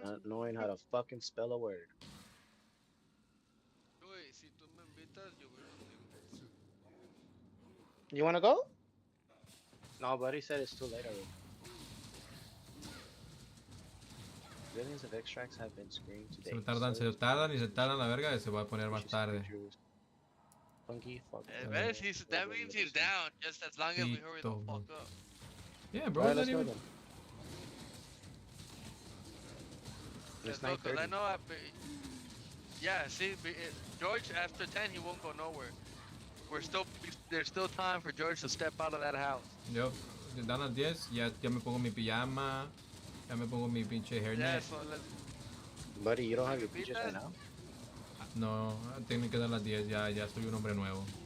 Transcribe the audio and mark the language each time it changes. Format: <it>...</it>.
<en>Not knowing how to fucking spell a word.</en> <es>Güey, si tú me invitas, yo voy contigo.</es> <en>You wanna go? No, buddy said it's too late already. Billions of extracts have been screened today.</en> <es>Se tardan y se tardan la verga y se va a poner más tarde.</es> <en>Funky fuck. That means he's down, just as long as we hurry the fuck up. Yeah, bro. Alright, let's go then. It's no, cause I know yeah, see, George after 10 he won't go nowhere. There's still time for George to step out of that house.</en> <es>Yo, dan las 10, ya me pongo mi pijama, ya me pongo mi pinche hairnet.</es> <en>Yeah, so Buddy, you don't have your PJs right now?</en> <es>No, tienen que dar las 10, ya soy un hombre nuevo.</es>